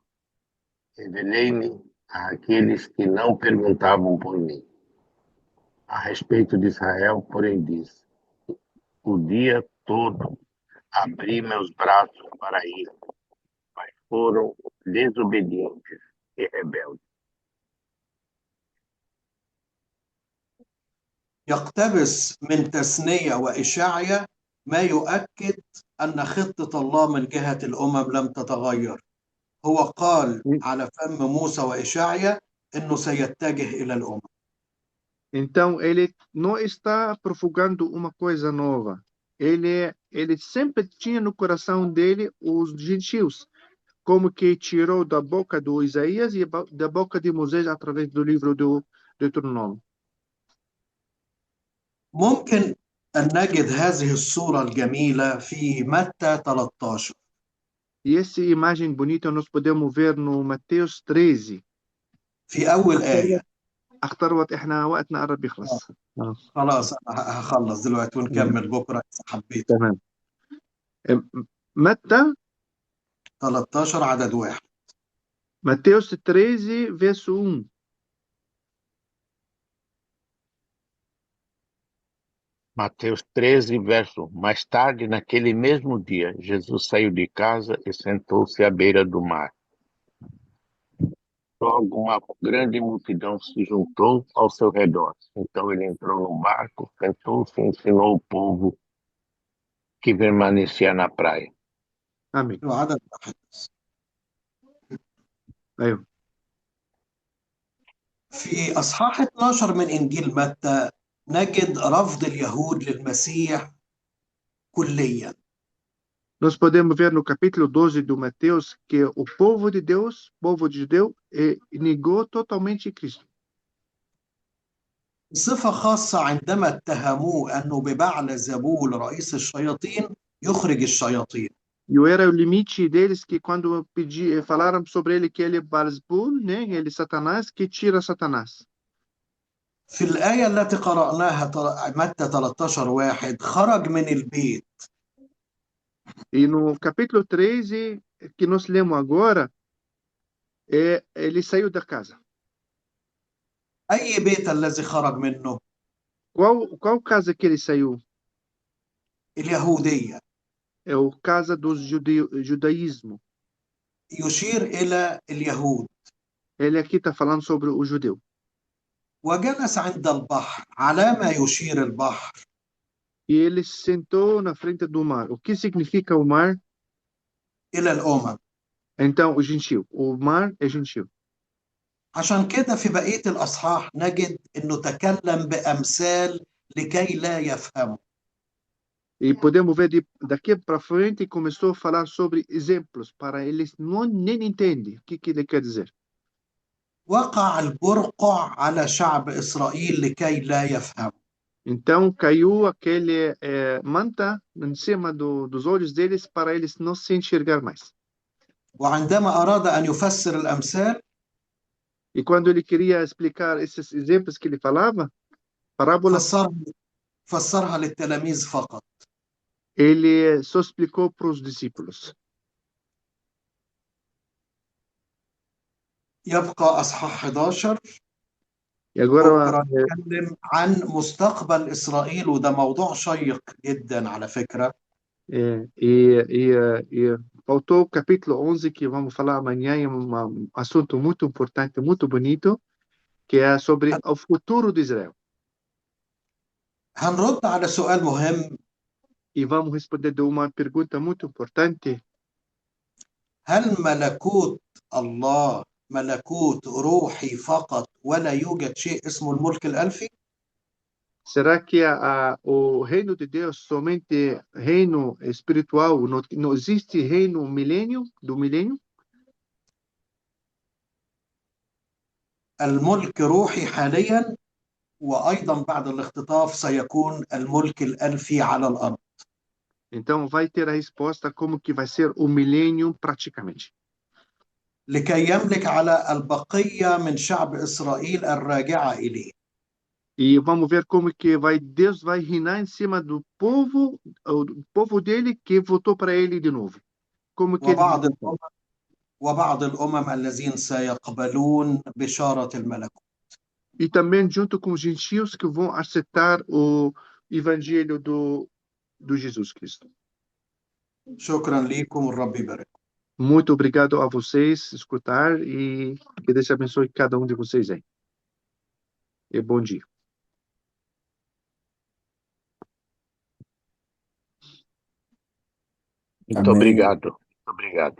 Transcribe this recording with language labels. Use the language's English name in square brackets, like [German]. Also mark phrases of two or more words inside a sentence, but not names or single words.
[Portuguese] Revelei-me àqueles que não perguntavam por mim. A respeito de Israel, porém, disse: o dia todo abri meus braços para ir, mas foram desobedientes e rebeldes. [Arabic] يقتبس من تثنية وإشعيا ما يؤكد أن خطة الله من جهة الأمم لم تتغير. هو قال على فم موسى وإشعيا أنه سيتجه إلى الأمم. [Portuguese] Então, ele não está propagando uma coisa nova. Ele sempre tinha no coração dele os gentios, como que tirou da boca do Isaías e da boca de Moisés através do livro do Deuteronômio. [Arabic] ممكن أن نجد هذه الصورة الجميلة في متى 13. [Portuguese] E essa imagem bonita nós podemos ver no Mateus 13. [Arabic] في أول آية. أختار وقت إحنا وقتنا قرب يخلص. خلاص أنا هخلص دلوقتي ونكمل بكرة إذا حبيت. تمام. متى 13 عدد 1. [Portuguese] Mateus 13, verso 1. Mateus 13, verso 1. Mais tarde, naquele mesmo dia, Jesus saiu de casa e sentou-se à beira do mar. Logo, uma grande multidão se juntou ao seu redor. Então ele entrou no barco, sentou-se e ensinou o povo que permanecia na praia. Amém. [Arabic] عدد 1. أيوه. في أصحاح 12 من إنجيل متى نجد رفض اليهود للمسيح كليا. [Portuguese] Nós podemos ver no capítulo 12 do Mateus que o povo de Deus, povo de judeu, negou totalmente Cristo. [Arabic] بصفة خاصة عندما اتهموه أنه ببعلزبول رئيس الشياطين يخرج الشياطين. [Portuguese] E era o limite deles que quando falaram sobre ele que ele é Beelzebul, né? Ele é Satanás, que tira Satanás. [Arabic] في الآية التي قرأناها متى 13:1 خرج من البيت. [Portuguese] E no capítulo 13, que nós lemos agora, ele saiu da casa. [Arabic] أي بيت الذي خرج منه؟ [Portuguese] Qual casa que ele saiu? [Arabic] اليهودية. [Portuguese] É o casa do judaísmo. [Arabic] يشير إلى اليهود. [Portuguese] Ele aqui está falando sobre o judeu. [Arabic] وجلس عند البحر. على ما يشير البحر؟ [Portuguese] E ele sentou na frente do mar. O que significa o mar? [Arabic] إلى الأمم. [Portuguese] Então, o gentil. O mar é gentil. [Arabic] عشان كده في بقية الأصحاح نجد إنه تكلم بأمثال لكي لا يفهموا. [Portuguese] E podemos ver daqui para frente começou a falar sobre exemplos para eles nem entendem o que ele quer dizer. [Arabic] وقع البرقع على شعب إسرائيل لكي لا يفهموا. [Portuguese] Então caiu aquele manta em cima dos olhos deles para eles não se enxergar mais. [Arabic] وعندما أراد أن يفسر الأمثال [Portuguese] E quando ele queria explicar esses exemplos que ele falava, parábolas, [Arabic] فسرها للتلاميذ فقط. [Portuguese] ele só explicou para os discípulos. [Arabic] يبقى أصحاح 11. [Portuguese] E agora [Arabic] بكرة نتكلم عن مستقبل إسرائيل وده موضوع شيق جدا على فكرة. [Portuguese] faltou o capítulo 11 que vamos falar amanhã, é um assunto muito importante, muito bonito, que é sobre o futuro de Israel. [Arabic] هنرد على سؤال مهم. [Portuguese] E vamos responder de uma pergunta muito importante. [Arabic] هل ملكوت الله ملكوت روحي فقط ولا يوجد شيء اسمه الملك الألفي؟ [Portuguese] Será que o reino de Deus somente reino espiritual, não existe reino do milênio? [Arabic] الملك روحي حاليا وأيضا بعد الاختطاف سيكون الملك الألفي على الأرض. [Portuguese] Então vai ter a resposta como que vai ser o milênio praticamente. [Arabic] لكي يملك على البقية من شعب إسرائيل الراجعة إليه. [Portuguese] E vamos ver como que Deus vai reinar em cima do povo dele que voltou para ele de novo. Como que [Arabic] وبعض الأمم الذين سيقبلون بشارة الملكوت. [Portuguese] E também junto com os gentios que vão aceitar o evangelho do Jesus Cristo. [Arabic] شكرا لكم والرب يبارك. [Portuguese] Muito obrigado a vocês escutar e que Deus abençoe cada um de vocês aí. E bom dia. Muito obrigado. Muito obrigado.